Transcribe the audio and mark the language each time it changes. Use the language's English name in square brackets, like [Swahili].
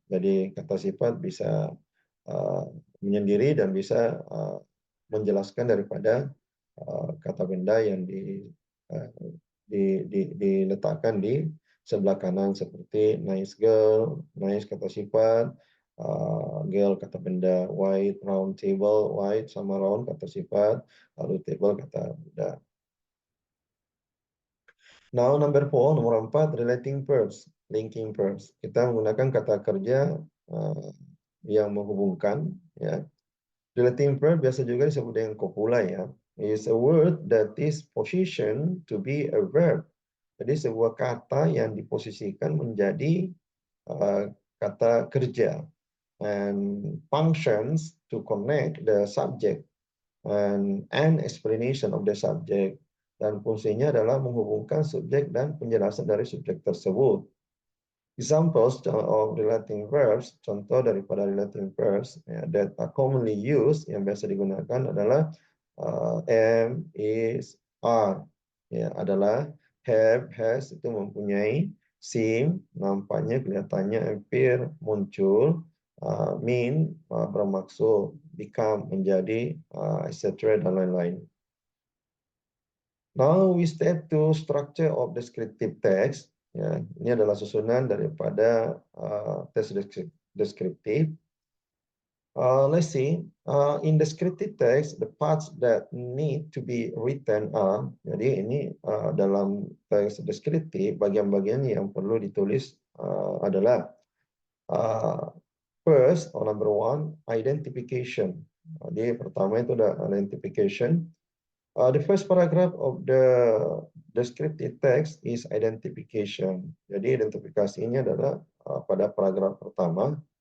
[Indonesian] Jadi kata sifat bisa menyendiri dan bisa menjelaskan daripada kata benda yang uh, diletakkan di sebelah kanan seperti nice girl, nice kata sifat, girl kata benda, [English] white, round table, [Indonesian] white sama round kata sifat, lalu table kata benda. [English] Now number 4, [Indonesian] nomor 4, [English] relating verbs, linking verbs. [Indonesian] Kita menggunakan kata kerja yang menghubungkan ya. Relating verb biasa juga disebut dengan copula ya. [English] Is a word that is positioned to be a verb. [Indonesian] Jadi sebuah kata yang diposisikan menjadi kata kerja [English] and functions to connect the subject [Indonesian] and explanation of the subject, dan fungsinya adalah menghubungkan subjek dan penjelasan dari subjek tersebut. [English] Examples of relating verbs, [Indonesian] contoh daripada [English] relating verbs that are commonly used [Indonesian] yang biasa digunakan adalah [English] am, is, are. [Indonesian] Ya, adalah have, has itu mempunyai, seem nampaknya, kelihatannya, appear muncul, mean bermaksud, become menjadi, etc. dan lain-lain. [English] Now we step to structure of descriptive text. [Indonesian] Ya, ini adalah susunan daripada teks deskriptif. [English] Let's see. In descriptive text, the parts that need to be written are. [Indonesian] Jadi ini dalam teks deskriptif, bagian-bagian yang perlu ditulis adalah [English] first, or number one, identification. [Indonesian] Jadi pertama itu ada identification. [English] The first paragraph of the descriptive text is identification. [Indonesian] Jadi identifikasi ini adalah pada paragraf pertama.